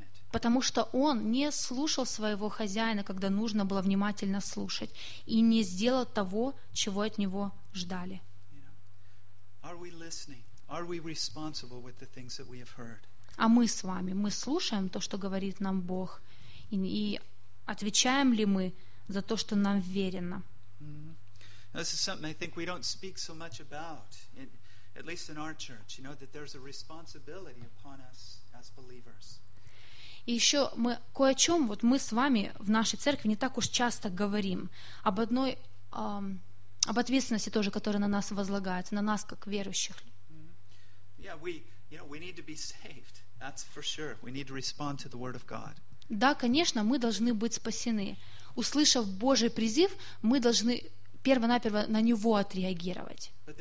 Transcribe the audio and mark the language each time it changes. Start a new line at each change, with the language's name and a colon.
Russian: Потому что он не слушал своего хозяина, когда нужно было внимательно слушать, и не сделал того, чего от него ждали. А мы с вами, мы слушаем то, что говорит нам Бог, и отвечаем ли мы за то, что нам верено?
English: This is something I think we don't speak so much about. At least in our church, you know that there's a responsibility upon us as believers.
Russian: И еще мы кое о чем вот мы с вами в нашей церкви не так уж часто говорим об одной об ответственности тоже, которая на нас возлагается, на нас как верующих.
English: Yeah, we, you know, we need to be saved. That's for sure. We need to respond to the word of God.
Russian: Да, конечно, мы должны быть спасены. Услышав Божий призыв, мы должны перво-наперво на него отреагировать.